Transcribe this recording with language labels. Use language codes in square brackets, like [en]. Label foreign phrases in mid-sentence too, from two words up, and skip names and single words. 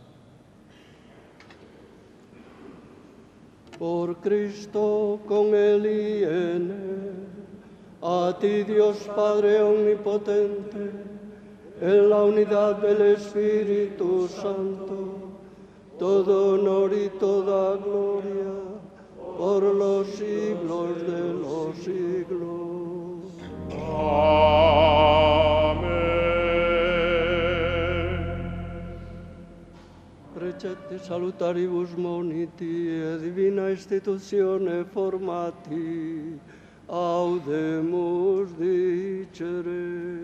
[es] Por Cristo, con Él y en Él, a ti Dios Padre omnipotente, en la unidad del Espíritu Santo, todo honor y toda gloria, por los siglos de los siglos. Amen. [la] Precete salutaribus moniti, e divina institutione formati, audemus dicere.